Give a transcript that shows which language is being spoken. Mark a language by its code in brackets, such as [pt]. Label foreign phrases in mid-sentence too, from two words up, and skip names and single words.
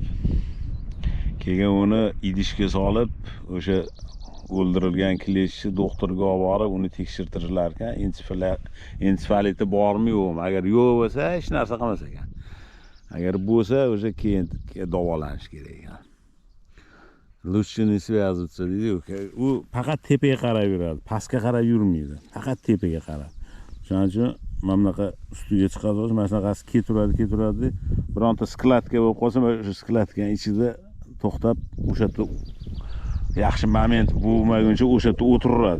[uz] Keyin uni idishga solib, o'sha o'ldirilgan kleshni doktorga olib borib, uni tekshirtirishlar ekan, ensefaliti bormi yo'qmi? Agar yo'q bo'lsa, hech narsa qilmas ekan. Agar bo'lsa, o'sha keyin davolanish kerak ekan. [ru] Лучше не связываться deydi. [uz] U faqat tepaga qarab yuradi, pastga qarab yurmaydi. Faqat tepaga qarab. Shuning uchun mana bunaqa ustiga chiqadi, mana shunaqasi keturadi. Bironta skladka bo'lib qolsa, o'sha skladkaning ichida to'xtab, o'sha yerda yaxshi moment bo'lmaguncha o'sha yerda o'tiradi.